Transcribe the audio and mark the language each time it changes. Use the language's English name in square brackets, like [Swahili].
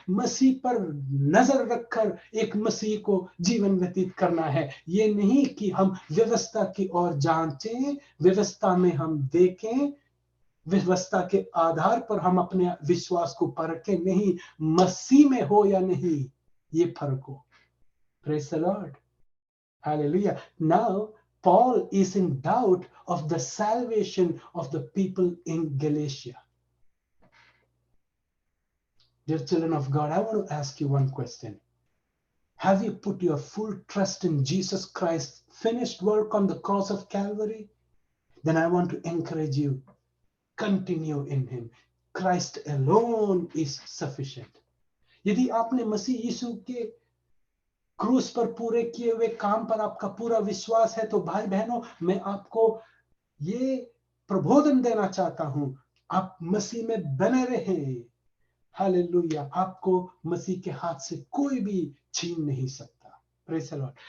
[Hindi] मसीह पर नजर रखकर एक मसीह को जीवन व्यतीत करना है। ये नहीं कि हम व्यवस्था की ओर जांचें, व्यवस्था में हम देखें, व्यवस्था के आधार पर हम अपने विश्वास को परखें। नहीं, मसीह में हो या नहीं, ये फर्क हो। [English] Praise the Lord, hallelujah. Now Paul is in doubt of the salvation of the people in Galatia. Dear children of God, I want to ask you one question. Have you put your full trust in Jesus Christ's finished work on the cross of Calvary? Then I want to encourage you, continue in him. Christ alone is sufficient. [Hindi] यदि आपने मसीह यीशु के क्रूस पर पूरे किए हुए काम पर आपका पूरा विश्वास है, तो भाई बहनों, मैं आपको ये प्रबोधन देना चाहता हूं, आप मसीह में बने रहें। हालेलुया। आपको मसीह के हाथ से कोई भी छीन नहीं सकता। [English] Praise the Lord.